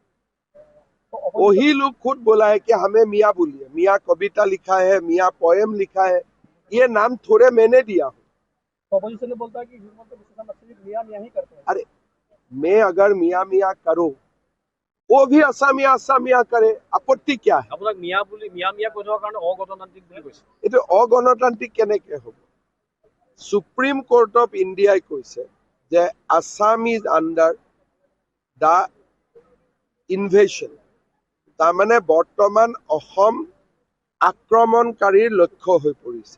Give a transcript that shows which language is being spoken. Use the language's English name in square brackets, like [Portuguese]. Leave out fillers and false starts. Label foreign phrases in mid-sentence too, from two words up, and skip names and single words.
[Hindi] वही लोग खुद बोला है कि हमें मियाँ बोलिए। मियाँ कविता लिखा है, मियाँ पोएम लिखा है, ये नाम थोड़े मैंने दिया हूँ। अपोजिशन ने बोलता है कि मियाँ मियाँ ही करते हैं। अरे मैं अगर मियाँ मियाँ करूँ, वो भी असामिया असामिया करे, आपत्ति क्या है? [Assamese] আপোনাক মিয়া বুলি মিয়া মিয়া কৈ থকাৰ কাৰণে অগণতান্ত্ৰিক বুলি কৈছে। এইটো অগণতান্ত্ৰিক কেনেকে হ'ব? সুপ্ৰিম কোৰ্ট অফ ইণ্ডিয়াই কৈছে যে [English] Assam is under the invasion. [Assamese] তাৰমানে বৰ্তমান অসম আক্ৰমণকাৰীৰ লক্ষ্য হৈ পৰিছে।